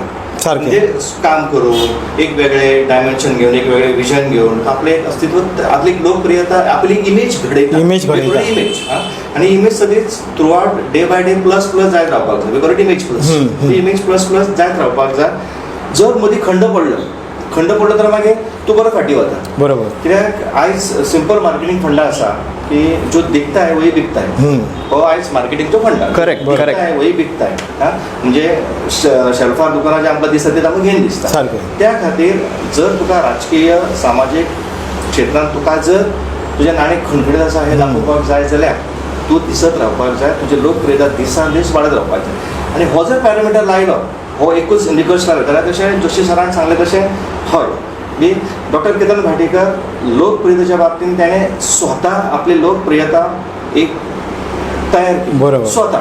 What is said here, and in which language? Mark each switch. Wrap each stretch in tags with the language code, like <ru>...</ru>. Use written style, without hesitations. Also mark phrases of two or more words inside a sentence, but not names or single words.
<kok>म्हणजे काम करून एक वेगळे डायमेन्शन घेवन एक वेगळे विजन घेवन आपले अस्तित्व आपली लोकप्रियता आपली इमेज घडयता. इमेज आणि इमेज सगळीच</kok> <en>through out day by day plus</en> <kok>जायत रावपाक जाय.</kok> <en>because image plus</en> <kok>जायत रावपाक जाय. जर मदीं खंड पडलो तर मागीर तूं बरो फाटी वता. बरोबर. कित्याक आयज</kok> <en>simple marketing fund</en> <kok>आसा की</kok> <hi>जो दिखता है वही बिकता है.</hi> <kok>हो आयज मार्केटिंगचो फंड.</kok> <hi>करेक्ट. वही बिकता है.</hi> <kok>म्हणजे शेल्फार दुकानां जे आमकां दिसता ते आमकां घेवन दिसता. त्या खातीर जर तुका राजकीय सामाजीक क्षेत्रांत तुका जर तुजें नाणें खणखणीत आसा हें दाखोवपाक जाय जाल्यार तूं दिसत रावपाक जाय. तुजी लोकप्रियता दिसान दीस वाडत रावपाक जाय. आनी हो जर पॅरामिटर लायलो हो एकूच निकश लायलो जाल्यार तशें जोशी सरान सांगलें तशें हय की डॉक्टर केतन भाटीकर लोकप्रियतेच्या बाबतींत त्याने स्वता आपली लोकप्रियता एक तयार केली स्वता.</kok>